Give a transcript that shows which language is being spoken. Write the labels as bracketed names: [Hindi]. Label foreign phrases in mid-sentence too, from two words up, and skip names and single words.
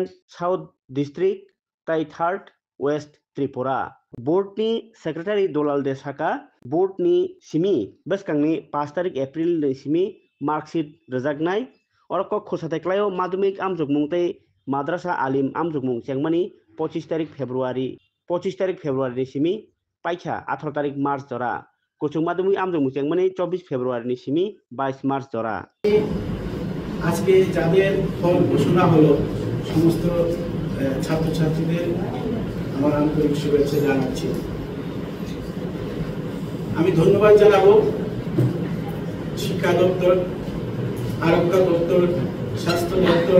[Kok Borok] साउथ डिस्ट्रिक्ट ताई थर्ड वेस्ट त्रिपुरा बोर्डनि सेक्रेटारि दलाल देसाका बोर्डनि सिमी बसकांनि 5 तारिख एप्रिल सिमी मार्कशीट रजागनाय और खोसाथाइक्लायो माध्यमिक आमजगमुंतै माद्रासा आलिम आमजगमुं चेंगमानि 25 तारिख फेब्रुआरी सिमी पाइखा 18 तारिख मार्च जरा कुचुक माध्यमिक आमजगमुं चेंगमानि 24 फेब्रुआरी सिमी 22 मार्च जरा [Bangla] আজকে যাদের ফল ঘোষণা হলো সমস্ত ছাত্রছাত্রীদের আমার আন্তরিক শুভেচ্ছা জানাচ্ছি। আমি ধন্যবাদ জানাবো শিক্ষা দপ্তর, আরক্ষা দপ্তর, স্বাস্থ্য দপ্তর।